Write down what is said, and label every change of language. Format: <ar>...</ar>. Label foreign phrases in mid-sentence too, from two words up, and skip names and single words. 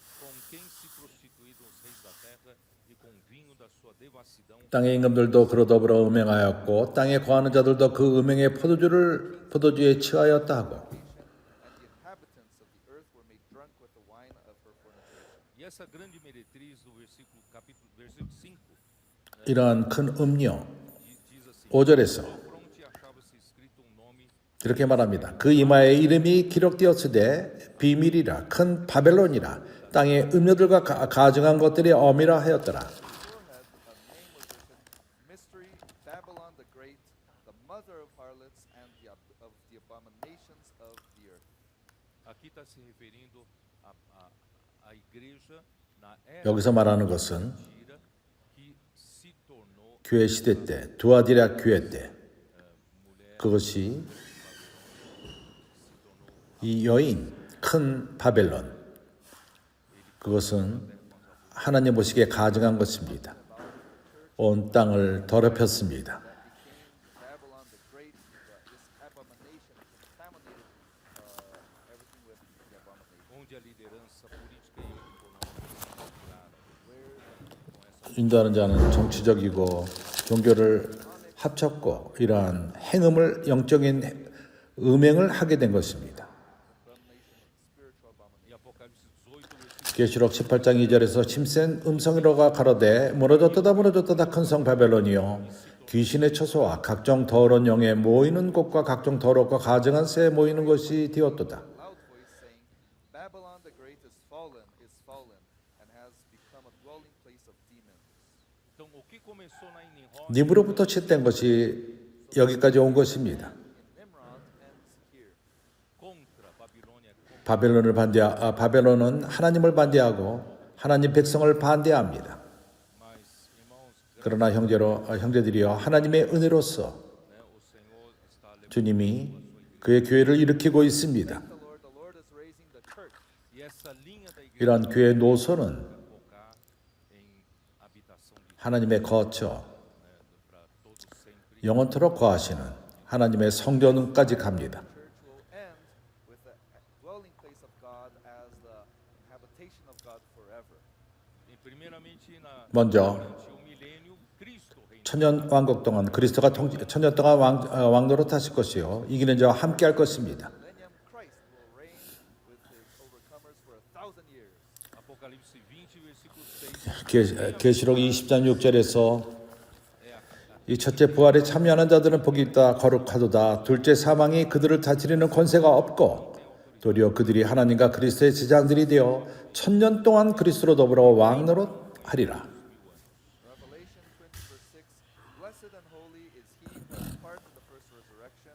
<pt>com quem se prostituíram os reis da terra e com o vinho da sua devassidão</pt> <ko>땅의 임금들도 그로 더불어 음행하였고 땅에 거하는 자들도 그 음행의 포도주에 취하였다 하고</ko> <en>And the inhabitants of the earth were made drunk with the wine of her fornication.</en> <pt>E essa grande meretriz do versículo 5</pt> <ko>이러한 큰 음녀</ko> <pt>diz assim:</pt> <ko>5절에서</ko> <pt>fronte achava-se escrito um nome</pt> <ko>이렇게 말합니다. 그 이마에 이름이 기록되었으되 비밀이라 큰 바벨론이라 땅의 음녀들과 가증한 것들이 어미라 하였더라.</ko> <en>Forehead, a name was written, Mystery, Babylon the Great, the mother of harlots and of the abominations of the earth.</en> <pt>aqui está se referindo à igreja na era</pt> <ko>여기서 말하는 것은</ko> <pt>mentira que se tornou</pt> <ko>교회 시대 때 두아디라 교회 때 그것이 이 여인 큰 바벨론 그것은 하나님 보시기에 가증한 것입니다. 온 땅을 더럽혔습니다.</ko> <en>Babylon the Great, this abomination contaminated everything with the abomination.</en> <pt>onde a liderança política e econômica misturaram.</pt> <ko>인도하는 자는 정치적이고 종교를 합쳤고 이러한 행음을 영적인 음행을 하게 된 것입니다.</ko> <pt>E Apocalipse 18, versículo</pt> <ko>계시록 18장 2절에서 힘센 음성으로가 가로되 무너졌다 큰 성 바벨론이요 귀신의 처소와 각종 더러운 영에 모이는 곳과 각종 더럽고 가증한 새에 모이는 곳이 되었도다.</ko> <en>Loud voice saying, Babylon the Great is fallen, and has become a dwelling place of demons.</en> <pt>Então, o que começou na Nimrod</pt> <ko>님으로부터 시작된 것이 여기까지 온 것입니다.</ko> <en>In Nimrod ends here.</en> <pt>contra Babilônia,</pt> <ko>바벨론은 하나님을 반대하고 하나님 백성을 반대합니다.</ko> <pt>mas, irmãos,</pt> <ko>그러나 형제들이여 하나님의 은혜로서</ko> <pt>o Senhor está levantando.</pt> <ko>주님이 그의 교회를 일으키고 있습니다.</ko> <en>The Lord is raising the church.</en> <pt>E essa linha da igreja</pt> <ko>이러한 교회 노선은</ko> <pt>focar em habitação de</pt> <ko>하나님의 거처,</ko> <pt>para todos sempre.</pt> <ko>영원토록 거하시는 하나님의 성전까지 갑니다.</ko> <en>Church will end with the dwelling place of God as the habitation of God forever.</en> <pt>Primeiramente,</pt> <ko>먼저</ko> <pt>durante o milênio, Cristo reina.</pt> <ko>천년 왕국 동안 그리스도가 천년 동안 왕노릇 하실 것이요 이기는 자와 함께 할 것입니다.</ko> <en>Millennium, Christ will reign with his overcomers for 1,000 years.</en> <pt>Apocalipse 20, versículo 6.</pt> <ko>계시록 20장 6절에서 이 첫째 부활에 참여하는 자들은 복이 있다 거룩하도다. 둘째 사망이 그들을 다스리는 권세가 없고 도리어 그들이 하나님과 그리스도의 제자들이 되어 천년 동안 그리스도로 더불어 왕노릇 하리라.</ko> <en>Revelation 20 verse 6, Blessed and holy is he who has part in the first resurrection.</en>